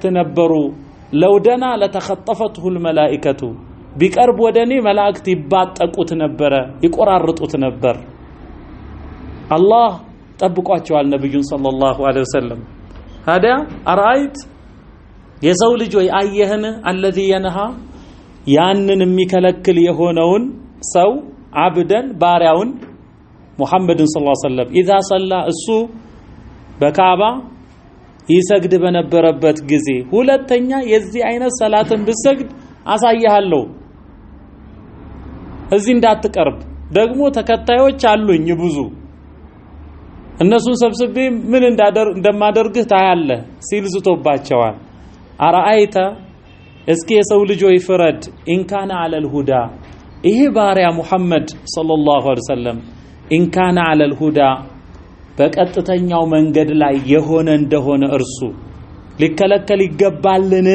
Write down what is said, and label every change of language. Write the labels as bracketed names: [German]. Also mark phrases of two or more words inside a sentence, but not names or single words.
[Amharic] ነበሩ [Arabic] لو دنا لاختطفته الملائكة [Amharic] ቢቀርብ ወደኔ መላእክት ይባጠቁት ነበር ይቆራርጡት ነበር። አላህ ጠብቋቸዋል ነብዩን [Arabic] صلى الله عليه وسلم። [Amharic] ታዲያ አራይት የሰው ልጅ ወይ አየህን [Arabic] الذي ينهى [Amharic] ያንን የሚከለክል የሆነውን ሰው አብደን ባሪያውን ሙሐመድን [Arabic] صلى الله عليه وسلم اذا صلى [Amharic] እሱ በካባ ይሰግድ በነበረበት ጊዜ ሁለተኛ የዚህ አይነት ሰላትን ብሰግድ አሳያለሁ እዚህ እንዳትቀርብ ደግሞ ተከታዮች አሉኝ ብዙ እነሱን ሰብስቤ ምን እንደማደርግህ ታያለህ ሲል ዝቶባቸዋል። አራአይተ እስኪ የሰው ልጅ ወይ ፍረድ [Arabic] إن كان على الهدى [Amharic] ይሄ ባሪያ ሙሐመድ [Arabic] صلى الله عليه وسلم إن كان على الهدى [Amharic] በቀጥተኛው መንገድ ላይ የሆነ እንደሆነ እርሱ ሊከለከል ይገባልን?